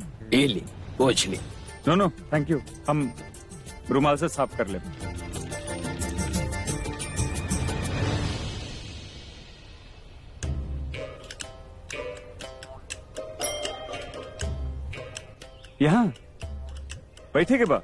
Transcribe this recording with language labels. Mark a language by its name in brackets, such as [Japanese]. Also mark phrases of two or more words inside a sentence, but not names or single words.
[Bhojpuri] ए ली पोछ ली। [English] no thank you, [Bhojpuri] हम रुमाल से साफ कर ले। यहाँ बैठे के बा?